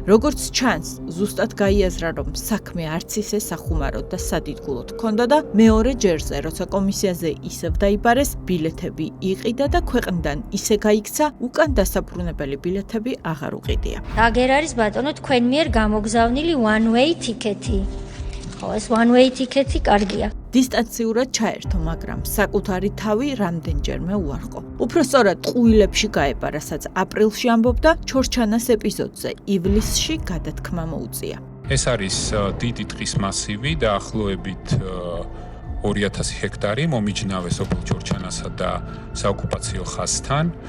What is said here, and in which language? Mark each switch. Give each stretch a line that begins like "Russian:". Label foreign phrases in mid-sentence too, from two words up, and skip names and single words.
Georgian: როგორც ჩანს, ზუსტად გაიაზრა, რომ საქმე არც ისე სახუმაროდ და სადიდგულოდ ჰქონდა და მეორე ჯერზე, როცა კომისიაზე ისევ დაიბარეს, ბილეთები იყიდა და ქვეყნიდან ისე გაიქცა, უკან დასაბრუნებელი ბილეთები აღარ უყიდია. აგერ არის ბატონო თქვენ მიერ გამოგზავნილი
English: one way ticket-ი.
Georgian: ხო, ეს
English: one way ticket-ი
Georgian: კარგია. დისტანციურად ჩაერთო, მაგრამ საკუთარი თავი რამდენჯერმე უარყო. უფრო სწორად ყუილებში გაება, რასაც აპრილში ამბობდა, ჩორჩანას ეპიზოდზე ივლისში გადათქმა მოუწია. ეს არის დიდი ტყის მასივი, დაახლოებით 2000 ჰექტარი მომიჯნავე სოფელ ჩორჩანასა და საოკუპაციო ხაზთან.